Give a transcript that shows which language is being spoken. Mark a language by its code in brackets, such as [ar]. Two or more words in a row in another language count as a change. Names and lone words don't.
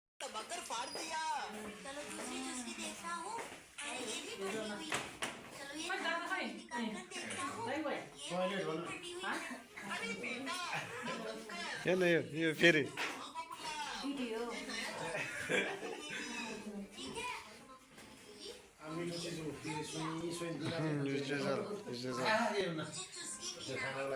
[hi] दबाकर फाड़ दिया। चलो दूसरी चुस्की देखता हूँ। अरे ये भी फटी हुई है। चलो ये चुस्की काटकर देखता हूँ। ये भी फटी हुई है। अरे बेटा [ne] हेर्नु यो फेरि [hi] वीडियो ठीक है। मुझे चुस्की गिराना